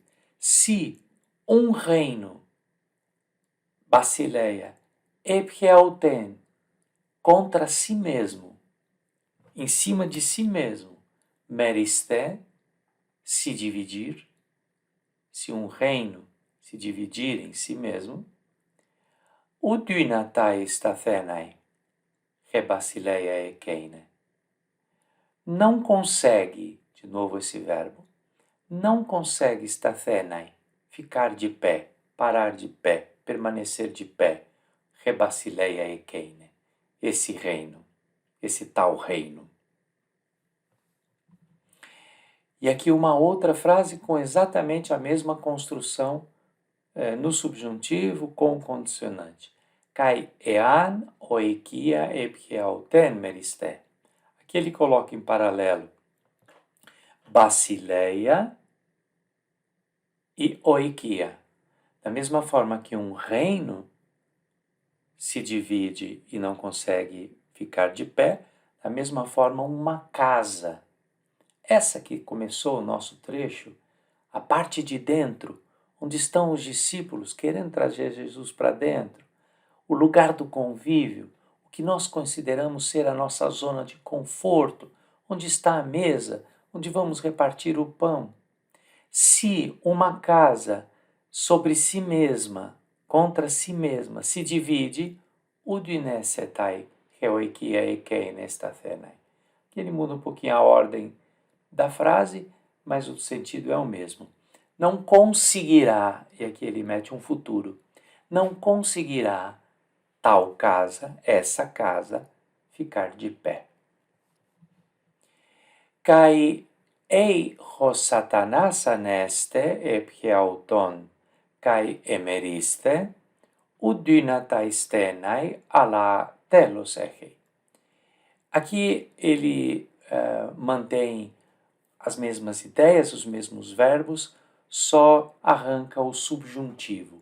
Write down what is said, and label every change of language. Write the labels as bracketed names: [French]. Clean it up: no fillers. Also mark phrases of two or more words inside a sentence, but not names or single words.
[Portuguese] Se um reino, [Greek] βασιλεία ἐφ' ἑαυτὴν, [Portuguese] contra si mesmo, em cima de si mesmo, meristé, se dividir, se um reino se dividir em si mesmo, [Greek] οὐ δύναται σταθῆναι, ἡ βασιλεία ἐκείνη, [Portuguese] não consegue, de novo esse verbo, não consegue stathenai, ficar de pé, parar de pé, permanecer de pé, [Greek] ἡ βασιλεία ἐκείνη, [Portuguese] esse reino, esse tal reino. E aqui uma outra frase com exatamente a mesma construção no subjuntivo com o condicionante. [Greek] Καὶ ἐὰν οἰκία ἐφ' ἑαυτὴν μερισθῇ. [Portuguese] Aqui ele coloca em paralelo basileia e oikia. Da mesma forma que um reino se divide e não consegue ficar de pé, da mesma forma uma casa. Essa que começou o nosso trecho, a parte de dentro, onde estão os discípulos querendo trazer Jesus para dentro, o lugar do convívio, o que nós consideramos ser a nossa zona de conforto, onde está a mesa, onde vamos repartir o pão. Se uma casa sobre si mesma, contra si mesma, se divide, [Greek] οὐ δυνήσεται ἡ οἰκία ἐκείνη σταθῆναι. [Portuguese] Aqui ele muda um pouquinho a ordem da frase, mas o sentido é o mesmo. Não conseguirá, e aqui ele mete um futuro, não conseguirá tal casa, essa casa, ficar de pé. [Greek] Καὶ εἰ ὁ Σατανᾶς ἀνέστη ἐφ' ἑαυτὸν, καὶ ἐμερίσθη, οὐ δύναται στῆναι ἀλλὰ τέλος ἔχει. [Portuguese] Aqui ele mantém as mesmas ideias, os mesmos verbos, só arranca o subjuntivo.